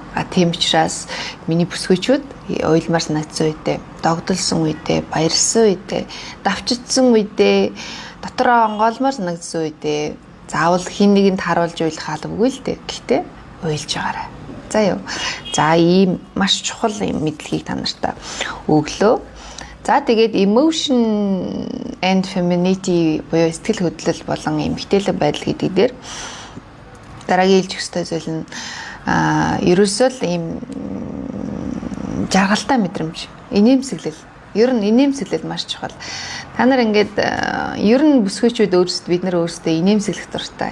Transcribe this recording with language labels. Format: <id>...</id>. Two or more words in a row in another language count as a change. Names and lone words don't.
<mn>Тийм учраас миний бүсгүйчүүд уйлмаар санагдсан үедээ, догдолсон үедээ, баярлсан үедээ, давчигдсан үедээ, дотороо онгойлмоор санагдсан үедээ заавал хин нэгэнд харуулж уйлах албагүй л дээ. Гэхдээ уйлж байгаарай. За юу. За ийм маш чухал юм мэдлэгийг та нартай өглөө. За тэгээд</mn> <en>emotion and femininity</en> <mn>буюу сэтгэл хөдлөл болон эмгтээлэг байдал гэдэг дээр дараагийн хэлж өстой зүйл нь ерөөсөө л ийм жаргалтай мэдрэмж, инээмсэглэл. Ер нь инээмсэглэл маш чухал. Та нар ингээд ер нь бүсгүйчүүд бид нар өөрсдөө инээмсэглэх дуртай.</mn>